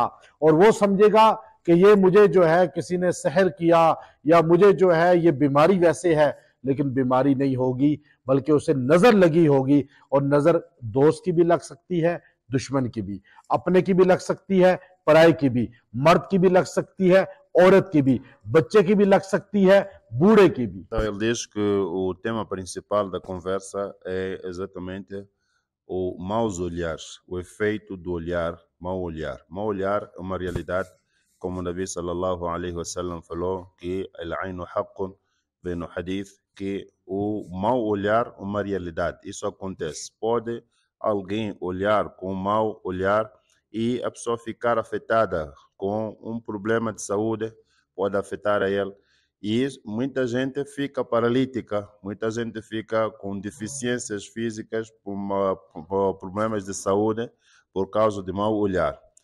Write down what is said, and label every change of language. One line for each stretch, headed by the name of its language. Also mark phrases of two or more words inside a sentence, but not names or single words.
Hindi: और वो समझेगा कि ये मुझे जो है किसी ने सहर किया या मुझे जो है ये बीमारी वैसे है, लेकिन बीमारी नहीं होगी बल्कि उसे नजर लगी होगी। और नजर दोस्त की भी लग सकती है, दुश्मन की भी, अपने की भी लग सकती है, पराये की भी, मर्द की भी लग सकती है, औरत की भी, बच्चे की भी लग सकती है, बूढ़े की भी।
Portuguese: Ele diz que o tema principal da conversa é exatamente o maus olhares, o efeito do olhar, mau olhar. Mau olhar é uma realidade, como o Nabi
Arabic: صلى الله عليه وسلم
Portuguese: falou, que
Arabic: العين حق,
Portuguese: vem no hadith, que o mau olhar é uma realidade. Isso acontece. Pode alguém olhar com mau olhar e a pessoa ficar afetada com um problema de saúde, pode afetar a ele. E muita gente fica paralítica, muita gente fica com deficiências físicas, por problemas de saúde, por causa de mau olhar.